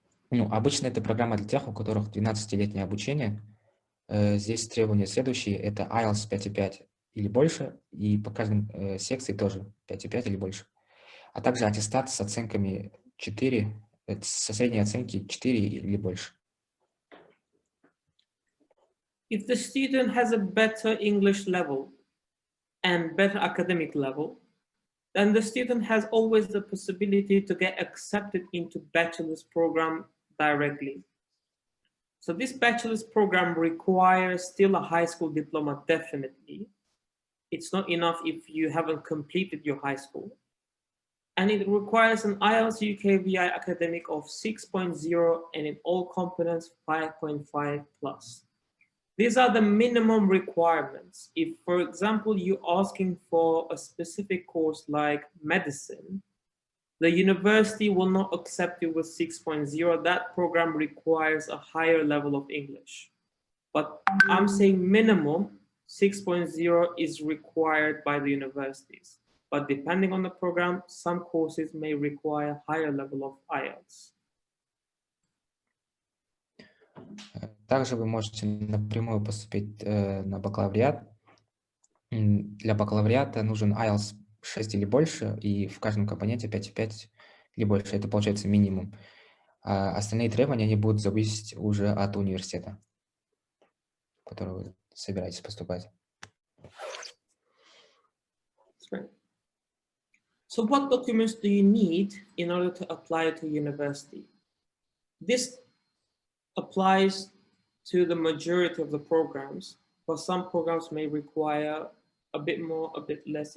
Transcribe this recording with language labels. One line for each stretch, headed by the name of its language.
Russian: Ну, обычно это программа для тех, у которых 12-летнее обучение. Здесь требования следующие. Это IELTS 5,5 или больше, и по каждой секции тоже 5,5 или больше. А также аттестат с оценками 4, со средней оценки 4 или больше.
English: If the student has a better English level and better academic level, then the student has always the possibility to get accepted into bachelor's program directly. So this bachelor's program requires still a high school diploma, definitely. It's not enough if you haven't completed your high school. And it requires an IELTS UKVI academic of 6.0 and in all components 5.5 plus. These are the minimum requirements. If, for example, you're asking for a specific course like medicine, the university will not accept you with 6.0. That program requires a higher level of English. But I'm saying minimum 6.0 is required by the universities. But depending on the program, some courses may require higher level of IELTS.
Russian: Также вы можете напрямую поступить на бакалавриат. Для бакалавриата нужен IELTS 6 или больше, и в каждом компоненте 5,5 или больше. Это получается минимум. А остальные требования они будут зависеть уже от университета, в который вы собираетесь поступать.
English: Right. So what documents do you need in order to apply to university? This applies to the majority of the programs, but some programs may require a bit more, a bit less.